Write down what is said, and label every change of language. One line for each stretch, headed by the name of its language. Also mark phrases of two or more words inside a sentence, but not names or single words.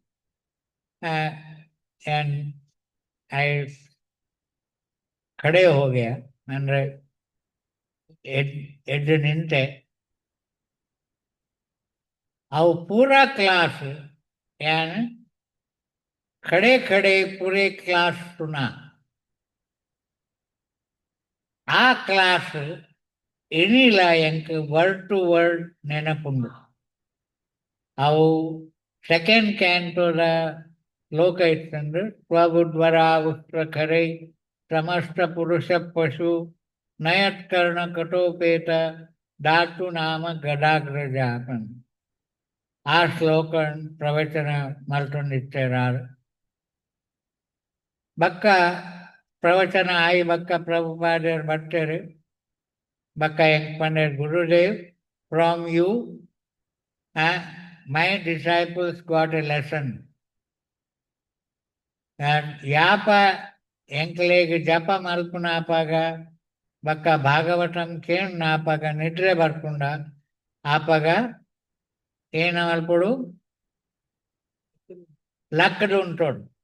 Tulu: ಕಡೆ ಹೋಗ್ಯ ಅಂದ್ರೆ ಎದ್ದು ನಿಂತೆ ಅವು ಪೂರಾ ಕ್ಲಾಸ್ ಯಾನ್
Hindi: खड़े खड़े पूरे क्लास सुना
Tulu: ಆ ಕ್ಲಾಸ್ ಏನಿಲ್ಲ ಎಂಕ್
English: word to word
Tulu: ನೆನಪುಂಡು. ಅವು ಸೆಕೆಂಡ್ ಕ್ಯಾಂಟೋದ ಲೋಕ ಇತ್ತಂದ್ರೆ
Sanskrit: ಸ್ವಬುದ್ವರ ಉಷ್ಟ್ರ ಖರೈ ಸಮಸ್ತ ಪುರುಷ ಪಶು ನಯತ್ಕರ್ಣ ಕಟೋಪೇತ ಧಾತು ನಾಮ ಗದಾಗ್ರಜಾಪನ್.
Tulu: ಆ ಶ್ಲೋಕ ಪ್ರವಚನ ಮಲ್ತೊಂದಿತ್ತೇರಾರು ಬಕ್ಕ ಪ್ರವಚನ ಆಯಿ ಬಕ್ಕ ಪ್ರಭುಪಾದರು ಬರ್ತಾರೆ. ಬಕ್ಕ ಹೆಂಗ್ ಪಂಡೆ ಗುರುದೇವ್
English: from you my disciples got a lesson.
Tulu: ಯಾಪ ಎಂಕ್ಲೆಗ್ ಜಪ ಮಲ್ಪುನಾಪಾಗ ಬಕ್ಕ ಭಾಗವತಂ ಕೇಳ್ ಆಪಾಗ ನಿದ್ರೆ ಬರ್ಪುಂಡ ಆಪಾಗ ಏನ ಮಲ್ಪುಡು ಲಕ್ಕಡು ಉಂಟೋಡು.